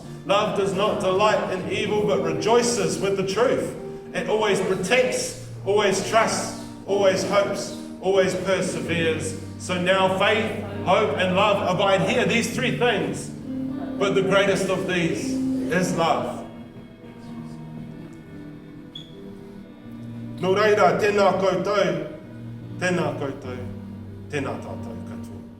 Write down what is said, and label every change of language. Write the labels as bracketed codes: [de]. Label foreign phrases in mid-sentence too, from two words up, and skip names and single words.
[en] Love does not delight in evil, but rejoices with the truth. It always protects, always trusts, always hopes, always perseveres. So now faith, hope, and love abide here, these three things. But the greatest of these is love. [mi] Nō reira, tēnā koutou, tēnā koutou, tēnā tātou katoa.